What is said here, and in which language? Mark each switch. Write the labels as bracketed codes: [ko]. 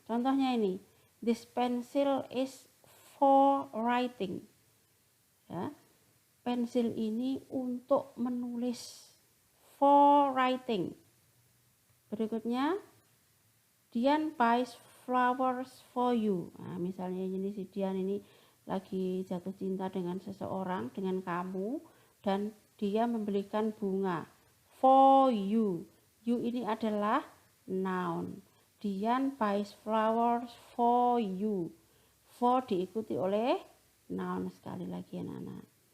[id] Contohnya ini, [en] this pencil is for writing. [id] Ya, pensil ini untuk menulis, [en] for writing. [id] Berikutnya, [en] Dian buys flowers for you. [id] Nah, misalnya ini si Dian ini lagi jatuh cinta dengan seseorang, dengan kamu, dan dia membelikan bunga [en] for you. [id] You ini adalah noun. [en] Dian buys flowers for you. For [id] diikuti oleh noun sekali lagi anak-anak.